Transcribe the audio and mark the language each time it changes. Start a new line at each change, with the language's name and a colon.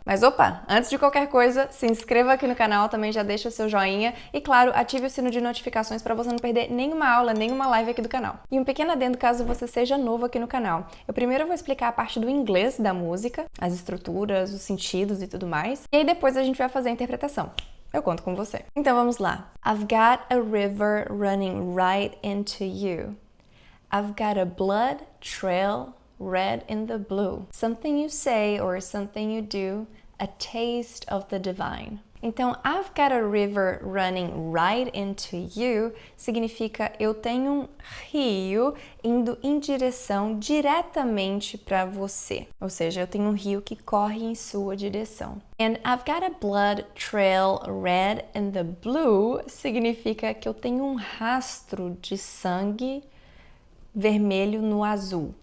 Portuguese: Mas opa, antes de qualquer coisa, se inscreva aqui no canal, também já deixa o seu joinha e claro, ative o sino de notificações para você não perder nenhuma aula, nenhuma live aqui do canal. E um pequeno adendo caso você seja novo aqui no canal. Eu primeiro vou explicar a parte do inglês da música, as estruturas, os sentidos e tudo mais. E aí depois a gente vai fazer a interpretação. Eu conto com você. Então vamos lá.
English: I've got a river running right into you. I've got a blood trail red in the blue. Something you say or something you do, a taste of the divine.
Portuguese: Então,
English: I've got a river running right into you
Portuguese: significa eu tenho um rio indo em direção diretamente para você. Ou seja, eu tenho um rio que corre em sua direção.
English: And I've got a blood trail red in the blue
Portuguese: significa que eu tenho um rastro de sangue vermelho no azul.